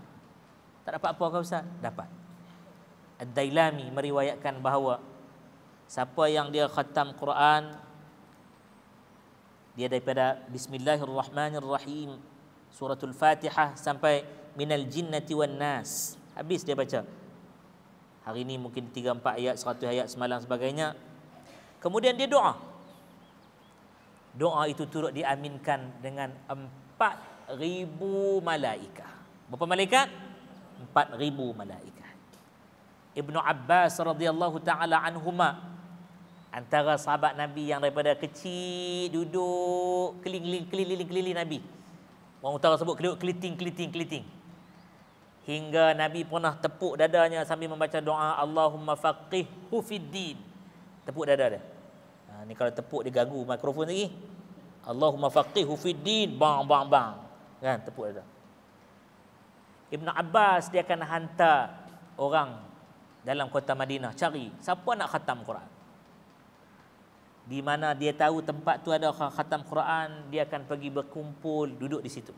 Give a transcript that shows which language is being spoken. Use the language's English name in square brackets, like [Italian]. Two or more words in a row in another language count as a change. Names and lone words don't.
[Malay] Tak dapat apa ke Ustaz? Dapat. Ad-Dailami meriwayatkan bahawa siapa yang dia khatam Quran, dia daripada Bismillahirrahmanirrahim, suratul Fatihah sampai [Arabic] من الجنة والناس, [Malay] habis dia baca. Hari ini mungkin 3-4 ayat, 100 ayat semalam sebagainya. Kemudian dia doa. Doa itu turut diaminkan dengan 4,000 malaikat. Berapa malaikat? 4,000 malaikat. Ibnu Abbas [Arabic] رضي الله تعالى عنهما, [Malay] antara sahabat Nabi yang daripada kecil duduk keliling Nabi. Orang utara sebut keliting. Hingga Nabi pernah tepuk dadanya sambil membaca doa [Arabic] اللهم فقهه في الدين. [Malay] Tepuk dada dia. Ni kalau tepuk dia ganggu mikrofon lagi. [Arabic] اللهم فقهه في الدين, [Malay] bang. Kan, tepuk dada. Ibnu Abbas dia akan hantar orang dalam kota Madinah cari siapa nak khatam Quran. Di mana dia tahu tempat tu ada khatam Quran, dia akan pergi berkumpul duduk di situ.